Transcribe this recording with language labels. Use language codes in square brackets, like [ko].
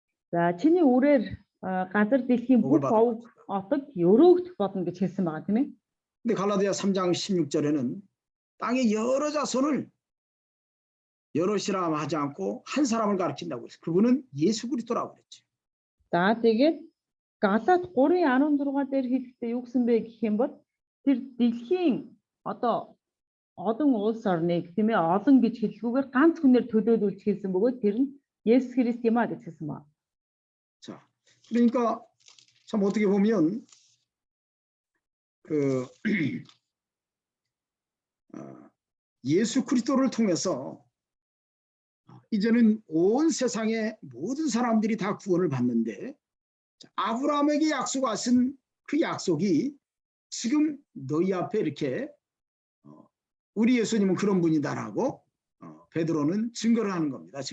[mn] За чиний үрээр газар дэлхийн бүх овог отог өрөөгдөх болно гэж хэлсэн байгаа тийм ээ. [ko] 근데 갈라디아 3장 16절에는 땅의 여러 자손을 여럿이라 하지 않고 한 사람을 가리킨다고 했어요. 그분은 예수 그리스도라고 그랬죠. [mn] За тэгээд Галаат 3:16 дээр хэлэхдээ юу гэсэн бэ гэх юм бол тэр дэлхийн одоо олон улс орныг тийм ээ олон гэж хэлэхгүйгээр ганц хүнээр төлөөлүүлж хэлсэн бөгөөд тэр нь Есүс Христ юм а гэж хэлсэн байна. [ko] 자, 그러니까 참 어떻게 보면 그 예수 그리스도를 통해서 이제는 온 세상의 모든 사람들이 다 구원을 받는데 아브라함에게 약속하신 그 약속이 지금 너희 앞에 이렇게 우리 예수님은 그런 분이다라고 베드로는 증거를 하는 겁니다.